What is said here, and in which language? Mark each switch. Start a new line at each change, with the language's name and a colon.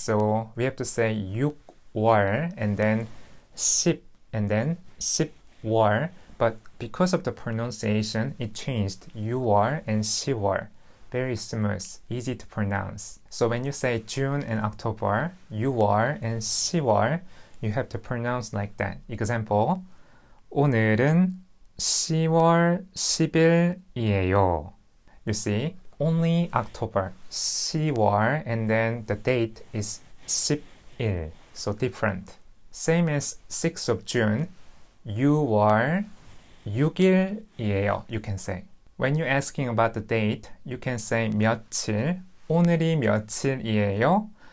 English: So we have to say 6월 and then 10 and then 10월. But because of the pronunciation, it changed 6월 and 10월. Very smooth, easy to pronounce. So when you say June and October, 6월 and 10월, you have to pronounce like that.
Korean: Example, 오늘은 10월 10일이에요.
English: You see, only October, 10월, and then the date is 10일, so different. Same as 6th of June,
Korean: 6월 6일이에요,
English: you can say. When you're asking about the date, you can say 며칠,
Korean: 오늘이 며칠이에요.